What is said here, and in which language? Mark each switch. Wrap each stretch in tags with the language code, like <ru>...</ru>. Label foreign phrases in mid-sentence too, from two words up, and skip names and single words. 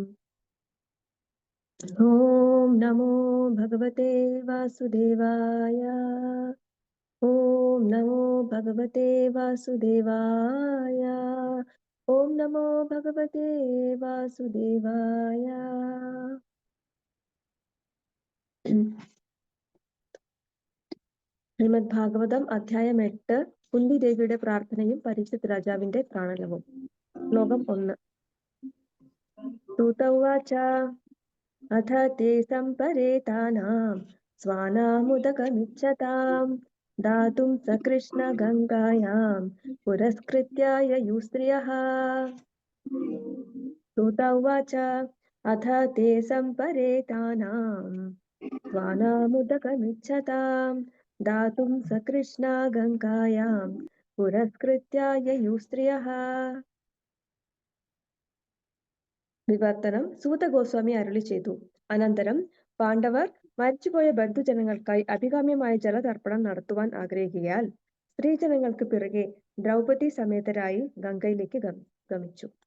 <sa>ॐ नमो भगवते वासुदेवाय. ॐ नमो भगवते वासुदेवाय. ॐ नमो भगवते वासुदेवाय.</sa> <ml>ശ്രീമദ് ഭാഗവതം അധ്യായം 8 കുന്തി ദേവിയുടെ പ്രാർത്ഥനയും പരീക്ഷിത് രാജാവിന്റെ പ്രാണനവും. ശ്ലോകം 1.</ml> <sa>സൂത ഉവാച അഥ തേ സംപരേതാനാം സ്വാനാമുദകമിച്ഛതാം ദാതും സകൃഷ്ണ ഗംഗായാം പുരസ്കൃത്യ യയുസ്ത്രിയഃ. सूत उवाच अथ ते सम्परेतानाम् स्वानामुदकमिच्छताम् दातुं सकृष्णा गङ्गायां पुरस्कृत्य ययुस्त्रियः.</sa> <ml>വിവർത്തനം സൂത ഗോസ്വാമി അരുളി ചെയ്തു. അനന്തരം പാണ്ഡവർ മരിച്ചുപോയ ബന്ധുജനങ്ങൾക്കായി അഭികാമ്യമായ ജലതർപ്പണം നടത്തുവാൻ ആഗ്രഹിക്കയാൽ സ്ത്രീജനങ്ങൾക്ക് പിറകെ ദ്രൗപദി സമേതരായി ഗംഗയിലേക്ക് ഗമിച്ചു.</ml>